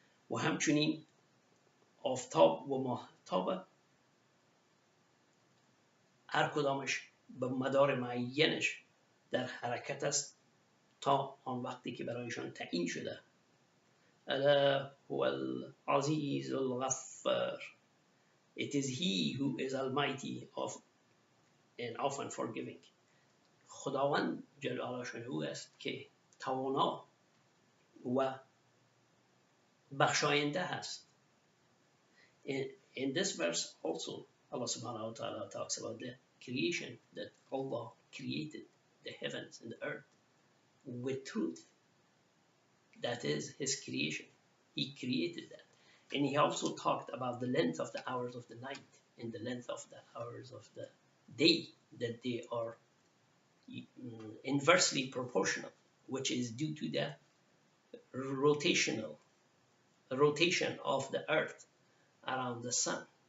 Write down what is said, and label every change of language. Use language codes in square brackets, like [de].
[fa] و همچنین آفتاب و ماهتاب هر کدامش به مدار معینش در حرکت است تا آن وقتی که برایشان تعیین شده. [ar] الا هو العزیز الغفار. [en] It is he who is almighty and often forgiving. [fa] خداوند جلاله شانه است که توانا و بخشاینده است. [en] In this verse also Allah subhanahu wa ta'ala talks about the creation, that Allah created the heavens and the earth with truth. That is his creation. He created that. And he also talked about the length of the hours of the night and the length of the hours of the day, that they are inversely proportional, which is due to the rotation of the earth around the sun.